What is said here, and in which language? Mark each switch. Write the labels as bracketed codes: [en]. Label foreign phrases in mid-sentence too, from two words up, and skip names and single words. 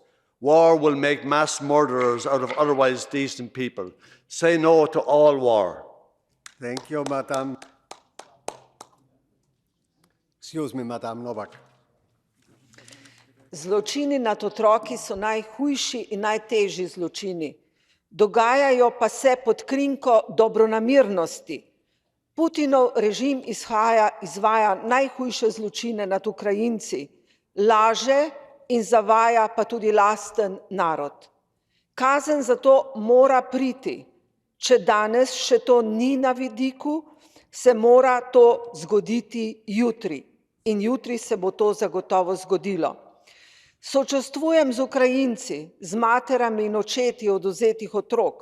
[en] War will make mass murderers out of otherwise decent people. Say no to all war." Thank you, Madam. Excuse me, Madam Novak. [sl] Zločini nad otroki so najhujši in najtežji zločini. Dogajajo pa se pod krinko dobronamernosti. Putinov režim izvaja najhujše zločine nad Ukrajinci, laže in zavaja pa tudi lasten narod. Kazen za to mora priti. Če danes še to ni na vidiku, se mora to zgoditi jutri. In jutri se bo to zagotovo zgodilo. Sočustvujem z Ukrajinci, z materami in očeti odvzetih otrok.